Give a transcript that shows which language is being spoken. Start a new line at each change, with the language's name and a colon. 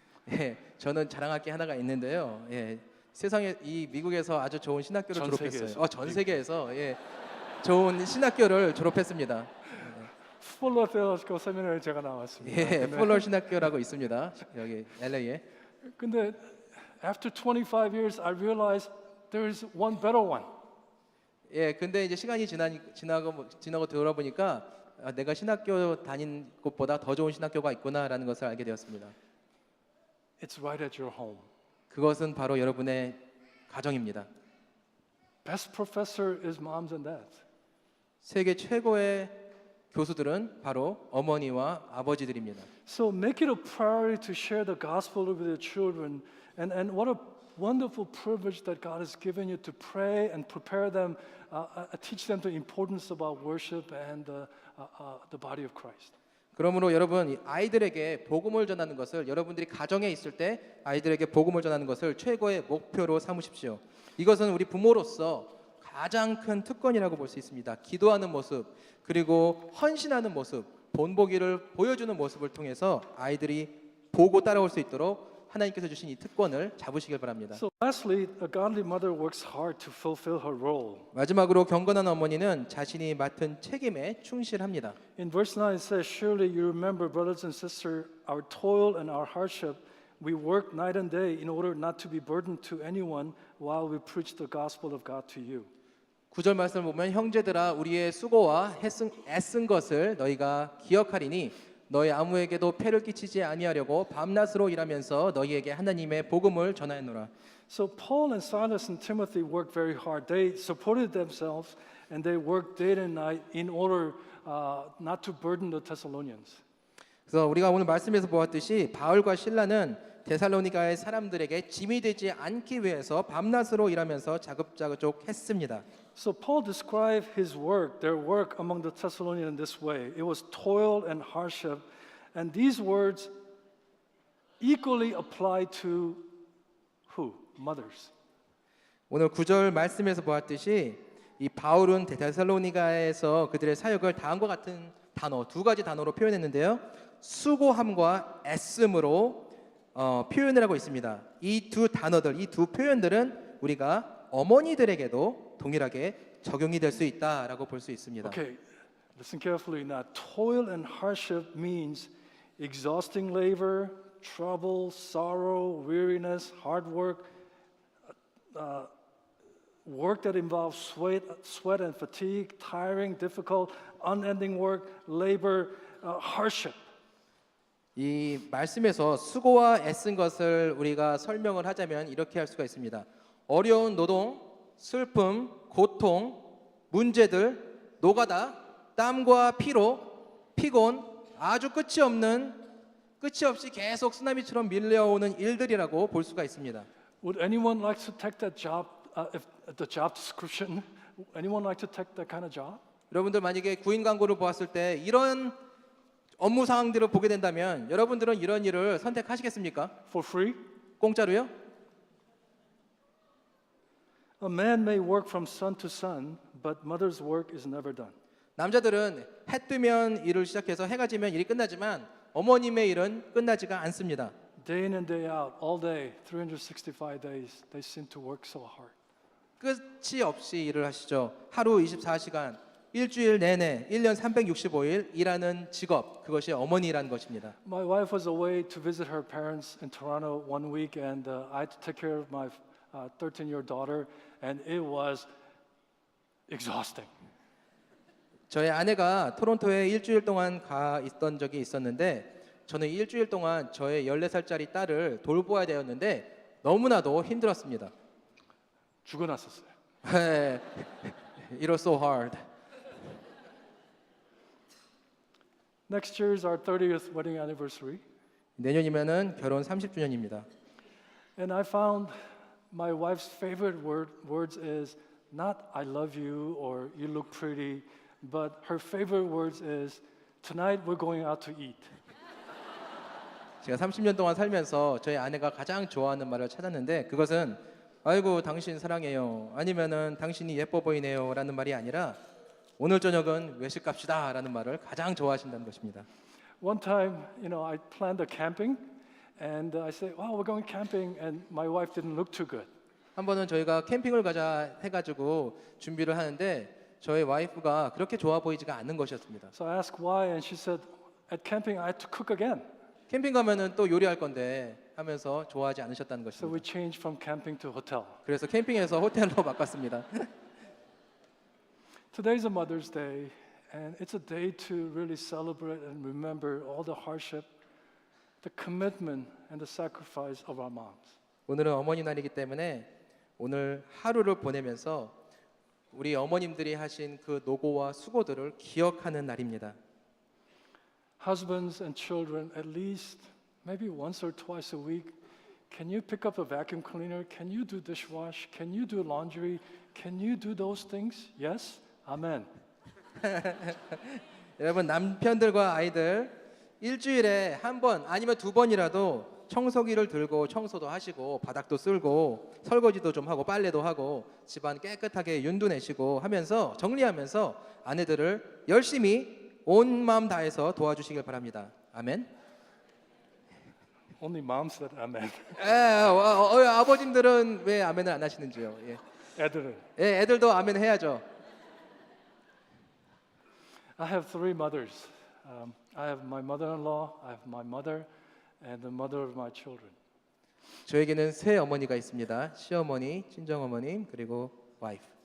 Korean: 예, 저는 자랑할 게 하나가 있는데요. 예, 세상에 이 미국에서 아주 좋은 신학교를 전 졸업했어요. 세계에서. 전 세계에서 예, 좋은 신학교를 졸업했습니다. Fuller Theological Seminary 제가 나왔습니다. 예, 풀러 신학교라고 있습니다. 여기 LA에. 근데
English: after 25 years, I realized there is one better one.
Korean: 예, 근데 이제 시간이 지나고 돌아보니까 내가 신학교 다닌 곳보다 더 좋은 신학교가 있구나라는 것을 알게 되었습니다.
English: It's right at your home.
Korean: 그것은 바로 여러분의 가정입니다.
English: Best professor is moms and dads.
Korean: 세계 최고의 교수들은 바로 어머니와 아버지들입니다.
English: So make it a priority to share the gospel with your children. And what a wonderful privilege that God has given you to pray and prepare them, teach them the importance about worship and the body of Christ.
Korean: 그러므로 여러분 아이들에게 복음을 전하는 것을 여러분들이 가정에 있을 때 아이들에게 복음을 전하는 것을 최고의 목표로 삼으십시오. 이것은 우리 부모로서 가장 큰 특권이라고 볼 수 있습니다. 기도하는 모습 그리고 헌신하는 모습, 본보기를 보여주는 모습을 통해서 아이들이 보고 따라올 수 있도록 하나님께서 주신 이 특권을 잡으시길 바랍니다.
English: So lastly, a godly mother works hard to fulfill her role.
Korean: 마지막으로 경건한 어머니는 자신이 맡은 책임에 충실합니다.
English: In verse 9 it says, Surely you remember, brothers and sisters, our toil and our hardship. We work night and day in order not to be burdened to anyone while we preach the gospel of God to you.
Korean: 9절 말씀을 보면 형제들아 우리의 수고와 애쓴 것을 너희가 기억하리니 너희 아무에게도 폐를 끼치지 아니하려고 밤낮으로 일하면서 너희에게 하나님의 복음을 전하였노라.
English: So Paul and Silas and Timothy worked very hard. They supported themselves and they worked day and night in order not to burden the Thessalonians.
Korean: 그래서 우리가 오늘 말씀에서 보았듯이 바울과 실라는 데살로니가의 사람들에게 짐이 되지 않기 위해서 밤낮으로 일하면서 자급자족 했습니다.
English: So Paul described his work, their work among the Thessalonians in this way. It was toil and hardship, and these words equally apply to who? Mothers.
Korean: 오늘 9절 말씀에서 보았듯이 이 바울은 데살로니가에서 그들의 사역을 다음과 같은 단어 두 가지 단어로 표현했는데요. 수고함과 애씀으로 표현을 하고 있습니다. 이 두 단어들, 이 두 표현들은 우리가 어머니들에게도 동일하게 적용이 될 수 있다라고 볼 수 있습니다.
English: Okay, listen carefully now. Toil and hardship means exhausting labor, trouble, sorrow, weariness, hard work, work that involves sweat and fatigue, tiring, difficult, unending work, labor, hardship.
Korean: 이 말씀에서 수고와 애쓴 것을 우리가 설명을 하자면 이렇게 할 수가 있습니다. 어려운 노동, 슬픔, 고통, 문제들, 노가다, 땀과 피로, 피곤, 아주 끝이 없이 계속 쓰나미처럼 밀려오는 일들이라고 볼 수가 있습니다.
English: Would anyone like to take that job? If the job description, anyone like to take that kind of job?
Korean: 여러분들 만약에 구인 광고를 보았을 때 이런 업무 상황들을 보게 된다면 여러분들은 이런 일을 선택하시겠습니까?
English: For free?
Korean: 공짜로요?
English: A man may work from sun to sun, but mother's work is never done.
Korean: 남자들은 해 뜨면 일을 시작해서 해가 지면 일이 끝나지만 어머님의 일은 끝나지가 않습니다.
English: Day in and day out, all day, 365 days, they seem to work so hard.
Korean: 끝이 없이 일을 하시죠. 하루 24시간, 일주일 내내, 1년 365일 일하는 직업, 그것이 어머니라는 것입니다.
English: My wife was away to visit her parents in Toronto one week, and I had to take care of my 13-year daughter, and it was exhausting.
Korean: 저의 아내가 토론토에 일주일 동안 가 있던 적이 있었는데 저는 일주일 동안 저의 14살짜리 딸을 돌보아야 되었는데 너무나도 힘들었습니다. 죽어났었어요.
English: It was so hard. Next year is our 30th wedding anniversary,
Korean: 내년이면은 결혼 30주년입니다.
English: and I found my wife's favorite words is not "I love you" or "You look pretty," but her favorite words is "Tonight we're going out to eat."
Korean: 제가 30년 동안 살면서 저희 아내가 가장 좋아하는 말을 찾았는데 그것은 아이고 당신 사랑해요 아니면은 당신이 예뻐 보이네요 라는 말이 아니라 오늘 저녁은 외식 갑시다 라는 말을 가장 좋아하신다는 것입니다.
English: One time, I planned a camping, and I said, "Wow, we're going camping," and my wife didn't look too good.
Korean: 한 번은 저희가 캠핑을 가자 해가지고 준비를 하는데 저희 와이프가 그렇게 좋아 보이지가 않는 것이었습니다.
English: So I asked why, and she said, "At camping, I had to cook again."
Korean: 캠핑 가면은 또 요리할 건데 하면서 좋아하지 않으셨다는
English: So we
Korean: 것입니다.
English: changed from camping to hotel.
Korean: 그래서 캠핑에서 호텔로 바꿨습니다.
English: Today's a Mother's Day, and it's a day to really celebrate and remember all the hardship, the commitment, and the sacrifice of our moms.
Korean: 오늘은 어머니 날이기 때문에 오늘 하루를 보내면서 우리 어머님들이 하신 그 노고와 수고들을 기억하는 날입니다.
English: Husbands and children, at least maybe once or twice a week, can you pick up a vacuum cleaner? Can you do dishwash? Can you do laundry? Can you do those things? Yes? Amen.
Korean: 여러분 남편들과 아이들 일주일에 한 번 아니면 두 번이라도 청소기를 들고 청소도 하시고 바닥도 쓸고 설거지도 좀 하고 빨래도 하고 집안 깨끗하게 윤도 내시고 하면서 정리하면서 아내들을 열심히 온 마음 다해서 도와주시길 바랍니다. 아멘.
English: Only moms said amen.
Korean: 아버님들은 왜 아멘을 안 하시는지요? 예. 애들은. 예, 애들도 아멘 해야죠.
English: I have three mothers. I have my mother-in-law, I have my mother, and the mother of my children.
Korean: 저에게는 세 어머니가 있습니다. 시어머니, 친정어머님, 그리고 와이프.